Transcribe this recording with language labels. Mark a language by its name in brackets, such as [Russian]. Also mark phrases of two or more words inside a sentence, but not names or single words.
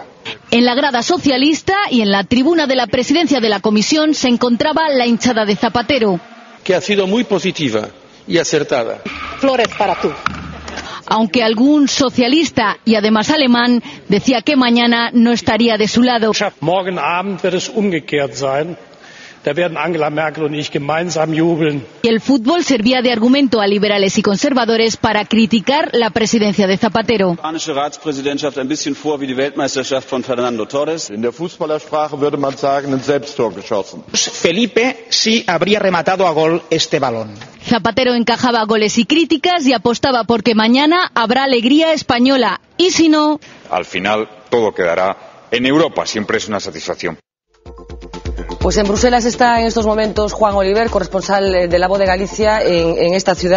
[Spanish] En la grada socialista y en la tribuna de la presidencia de la Comisión se encontraba la hinchada de Zapatero, que ha sido muy positiva y acertada. Flores para tú. Aunque algún socialista y además alemán decía que mañana no estaría de su lado. [German] Morgen Abend wird es umgekehrt sein. Da werden Angela Merkel und ich gemeinsam jubeln. Y el fútbol servía de argumento a liberales y conservadores para criticar la presidencia de Zapatero. Die spanische Ratspräsidentschaft ein bisschen vor wie die Weltmeisterschaft von Fernando Torres. In der Fußballersprache würde man sagen, ein Selbsttor geschossen. [Spanish] Felipe sí habría rematado a gol este balón. Zapatero encajaba goles y críticas y apostaba porque mañana habrá alegría española. Y si no... Al final todo quedará en Europa. Siempre es una satisfacción. Pues en Bruselas está en estos momentos Juan Oliver, corresponsal de La Voz de Galicia en esta ciudad.